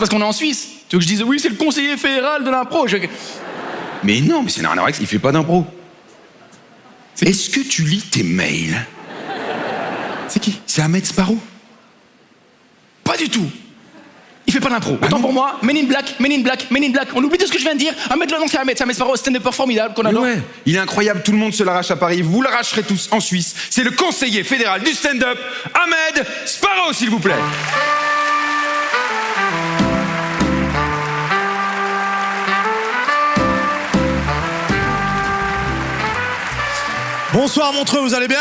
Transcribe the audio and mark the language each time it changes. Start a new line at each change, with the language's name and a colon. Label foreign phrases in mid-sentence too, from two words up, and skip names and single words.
French: ouais, c'est parce qu'on est en Suisse. Tu veux que je dise, oui, c'est le conseiller fédéral de l'impro. Mais non, mais c'est rien à voir avec ça, il fait pas d'impro. Est-ce que tu lis tes mails? C'est qui? C'est Ahmed Sparrow. Pas du tout. Il fait pas d'impro. Autant pour moi, Men in Black, Men in Black, Men in Black. On oublie tout ce que je viens de dire. Ahmed, là, non, c'est Ahmed Sparrow, stand-upper formidable qu'on adore. Ouais, il est incroyable, tout le monde se l'arrache à Paris, vous l'arracherez tous en Suisse. C'est le conseiller fédéral du stand-up, Ahmed Sparrow, s'il vous plaît. Bonsoir Montreux, vous allez bien?